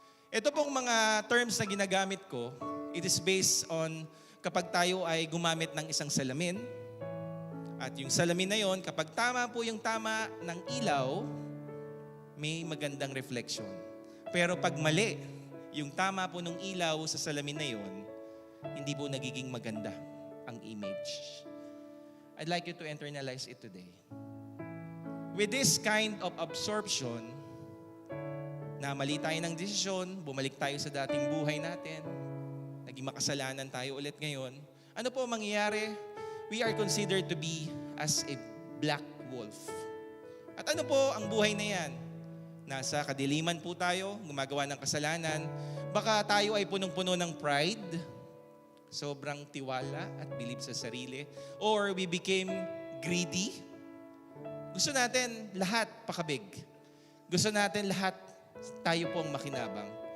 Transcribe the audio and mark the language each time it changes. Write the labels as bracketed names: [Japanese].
[Filipino] Ito pong mga terms na ginagamit ko, [English] it is based on [Filipino] kapag tayo ay gumamit ng isang salamin. At yung salamin na yon, kapag tama po yung tama ng ilaw, may magandang reflection. Pero pag mali, yung tama po ng ilaw sa salamin na yon, hindi po nagiging maganda ang image. [English] I'd like you to internalize it today. With this kind of absorption, [Filipino] na mali tayo ng desisyon, bumalik tayo sa dating buhay natin, naging makasalanan tayo ulit ngayon, ano po mangyayari? [English] We are considered to be as a black wolf. [Filipino] At ano po ang buhay na yan? Nasa kadiliman po tayo, gumagawa ng kasalanan, baka tayo ay punong-puno ng pride, sobrang tiwala at believe sa sarili, [English] or we became greedy. [Filipino] Gusto natin lahat pakabig. Gusto natin lahat tayo pong makinabang.